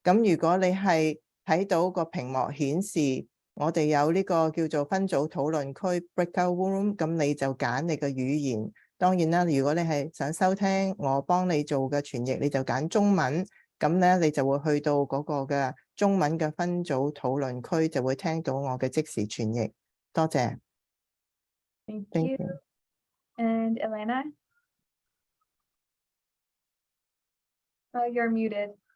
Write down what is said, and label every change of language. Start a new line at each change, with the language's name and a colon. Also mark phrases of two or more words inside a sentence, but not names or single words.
Cantonese: 咁如果你係睇到個屏幕顯示我哋有呢個叫做分組討論區
English: breakout room，
Cantonese: 咁你就揀你嘅語言。當然啦，如果你係想收聽我幫你做嘅傳譯，你就揀中文。咁咧，你就會去到嗰個嘅中文嘅分組討論區，就會聽到我嘅即時傳譯。多謝。
English: Thank Thank you. you. And Elena? Oh, you're muted.